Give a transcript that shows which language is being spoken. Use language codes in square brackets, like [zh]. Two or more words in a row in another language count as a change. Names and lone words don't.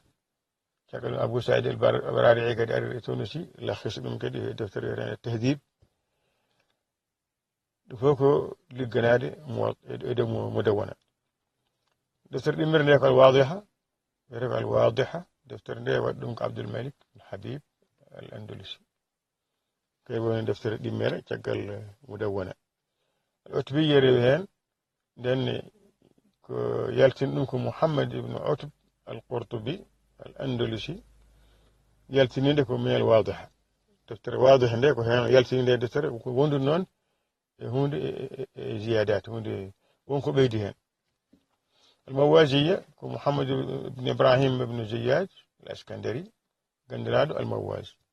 [ff] caggal ɗum Abou Saïd al-Baradi'i kadi ari e Tunusi lakhisi ɗum kadi e deftere tahdib. ɗum fof ko ligganade e dow mudawwana. deftere ɗimmere nde ko alwadiha wiyete ko alwadiha. deftere nde waɗi ɗum ko Abdul Malik al-Habib al-Andalusi kay woni deftere ɗimmere caggal mudawwana. al-Utbiyya rewi hen ndenne ko yaltin ɗum ko Muhammad ibn Utb al-Qurtubi al-Andalusi yaltininde ko [ar] من الواضحة. [ff] deftere wadiha nde ko hen yaltininde deftere ko wondu noon e hunde e ziyadat hunde wonko ɓeydi hen. almawaziya ko Muhammad ibn Ibrahim ibn Ziyad al-Askandari gandiraɗo almawaz.